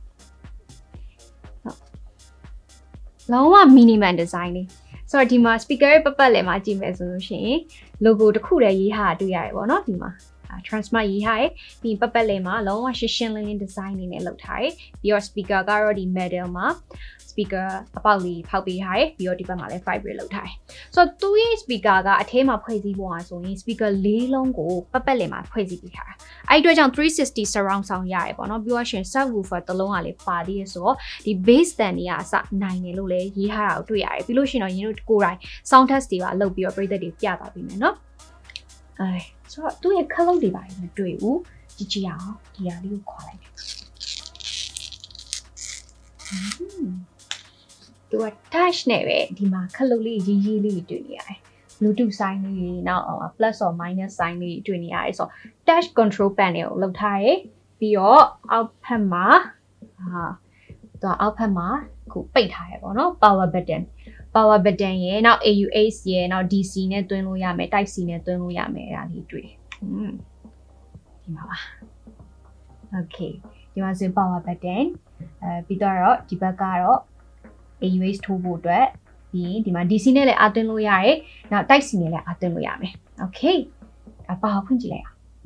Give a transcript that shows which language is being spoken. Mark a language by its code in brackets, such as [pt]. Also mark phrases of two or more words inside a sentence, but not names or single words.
[my] လုံးဝ [en] minimal design [my] လေးဆိုတော့ဒီမှာ speaker ရဲ့ပတ်လေမှာကြည့်မယ်ဆိုလို့ရှိရင် logo တစ်ခုတည်းရေးထားတွေ့ရတယ်ပေါ့နော်ဒီမှာ Tronsmart ရေးထားတယ်ပြီးပတ်လေမှာလုံးဝရှင်းရှ င်းလင်းလင်း design လေးနဲ့လုပ်ထားတယ်ပြီးတော့ speaker ကတော့ဒီ metal မှာ speaker အပေါက်လေးဖောက်ပေးထားတယ်ပြီးတော့ဒီဘက်မှာလည်း vibrate လုပ်ထားတယ်ဆိုတော့သူ့ရဲ့ speaker ကအထဲမှာဖွဲ့စည်းပုံอ่ะဆိုရင် speaker ၄လုံးကိုပတ်လေမှာဖွဲ့စည်းပေးထားတာအဲ့ဒီအတွက်ကြောင့်360 [en] surround sound [my] ရတယ်ပေါ့နော်ပြီးတော့ရှင် subwoofer တစ်လုံးကလည်းပါသေးရဆိုတော့ဒီ [en] bass stand [my] တွေကအစနိုင်တယ်လို့လည်းရေးထားတာကိုတွေ့ရတယ်ပြီးလို့ရှင်တော့ယင်တို့ကိုယ်တိုင် [en] sound test [my] တွေပါလုပ်ပြီးတော့ပရိသတ်တွေပြသပေးမယ်နော်ဆိုတော့သူ့ရဲ့ color တွေပါမတွေ့ဘူးကြည့်ကြည့်အောင်ဒီဟာလေးကိုခွာလိုက်မယ် သူက touch နဲ့ပဲဒီမှာခလုတ်လေးရေးရေးလေးတွေ့နေရတယ် [en] Bluetooth sign [my] လေးနောက် [en] plus or minus sign [my] လေးတွေ့နေရတယ်ဆိုတော့ [en] touch control panel [my] ကိုလောက်ထားရပြီးတော့အောက်ဖက်မှာ ခုပိတ်ထားရပေါ့နော် [en] power button [my] ရဲ့နောက် AUX ရဲ့နောက် DC နဲ့တွင်းလို့ရမယ် type C နဲ့တွင်းလို့ရမယ်အဲ့ဒါလေးတွေ့ဒီမှာပါ okay ဒီမှာဆို [en] power button [my] ပြီးတော့ဒီဘက်ကတော့ AUX ထိုးဖို့အတွက်ပြီးဒီမှာ DC နဲ့လည်းအသွင်းလို့ရတယ်။နောက် Type C နဲ့လည်းအသွင်းလို့ရမယ်။ Okay ။အပါဖွင့်ကြည့်လိုက်အောင်